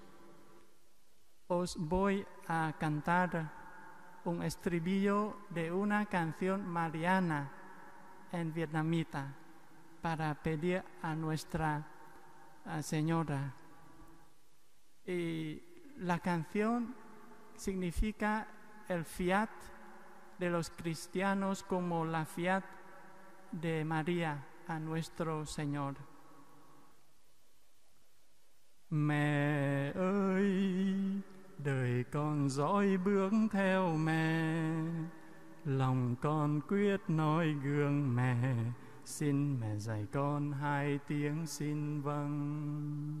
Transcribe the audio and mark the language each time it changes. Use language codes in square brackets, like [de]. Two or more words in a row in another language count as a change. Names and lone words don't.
[es] Os voy a cantar un estribillo de una canción mariana en vietnamita para pedir a Nuestra Señora. Y la canción significa el fiat de los cristianos como la fiat de María a nuestro Señor. [vi] Mẹ ơi, đời con dõi bước theo mẹ, lòng con quyết noi gương mẹ, xin mẹ dạy con hai tiếng xin vâng.